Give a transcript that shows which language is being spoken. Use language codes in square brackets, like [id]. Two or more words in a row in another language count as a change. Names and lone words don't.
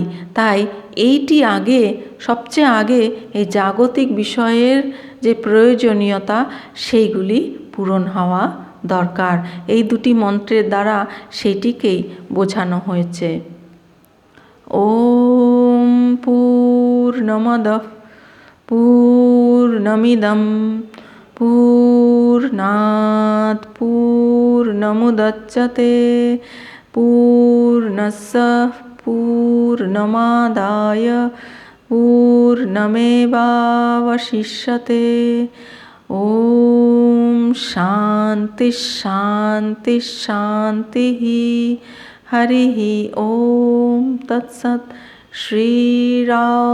[bn] তাই এইটি আগে, সবচেয়ে আগে এই জাগতিক বিষয়ের যে প্রয়োজনীয়তা সেইগুলি পূরণ হওয়া দরকার। এই দুটি মন্ত্রের দ্বারা সেটিকেই বোঝানো হয়েছে। [sa] ওম পূর্ণমদঃ পূর্ণমিদং পূর্ণাৎ পূর্ণমুদচ্যতে পূর্ণস্য পূর্ণমাদায় পূর্ণমেবাবশিষ্যতে। ওম শান্তি শান্তি শান্তিঃ। হরিঃ ওম তৎসৎ।